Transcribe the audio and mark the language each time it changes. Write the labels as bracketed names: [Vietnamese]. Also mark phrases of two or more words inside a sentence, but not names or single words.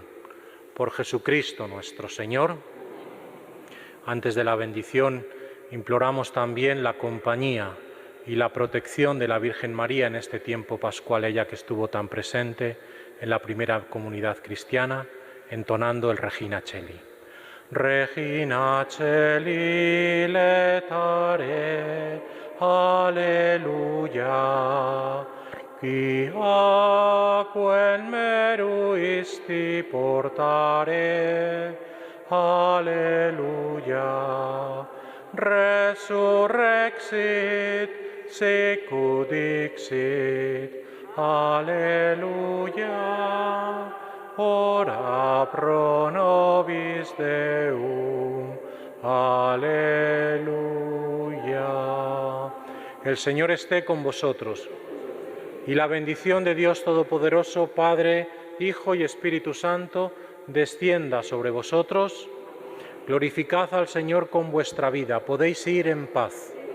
[Spanish] Por Jesucristo nuestro Señor. Antes de la bendición, imploramos también la compañía y la protección de la Virgen María en este tiempo pascual, ella que estuvo tan presente en la primera comunidad cristiana, entonando el Regina Coeli. [Latin] Regina Coeli letare, alleluia, qui aquem meruisti portare, alleluia, resurrexit, sicut dixit, alleluia, ora pro nobis Deum, alleluia. [Spanish] El Señor esté con vosotros, y la bendición de Dios Todopoderoso, Padre, Hijo y Espíritu Santo, descienda sobre vosotros. Glorificad al Señor con vuestra vida. Podéis ir en paz.